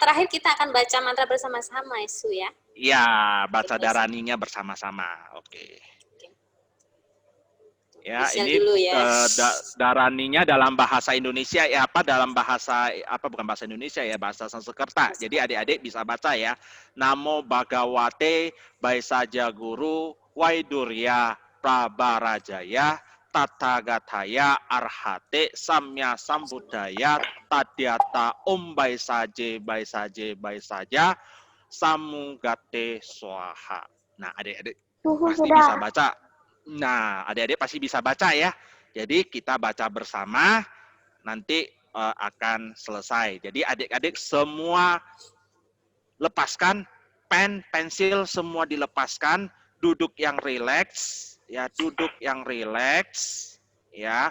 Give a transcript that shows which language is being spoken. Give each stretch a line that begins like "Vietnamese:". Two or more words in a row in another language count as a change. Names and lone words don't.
Indonesian: yang terakhir kita akan baca mantra bersama-sama, ya, Su, ya. Ya, baca daraninya bersama-sama. Oke. Ya, Michelle ini dulu ya. daraninya dalam bahasa Indonesia, ya apa dalam bahasa apa bukan bahasa Indonesia ya, bahasa Sanskerta. Jadi adik-adik bisa baca ya.
Sanskrit: Namo Bhagavate Baisa Guru Waidurya Prabarajaya Tathagathaya Arhate Samya Sambuddhaya Tadyata Baisaja Samugate Swaha.
Indonesian: Nah, adik-adik Suhu pasti sudah. bisa baca. Nah, adik-adik pasti bisa baca ya. Jadi kita baca bersama, nanti akan selesai. Jadi adik-adik semua lepaskan pen, pensil semua dilepaskan, duduk yang rileks, ya duduk yang rileks, ya.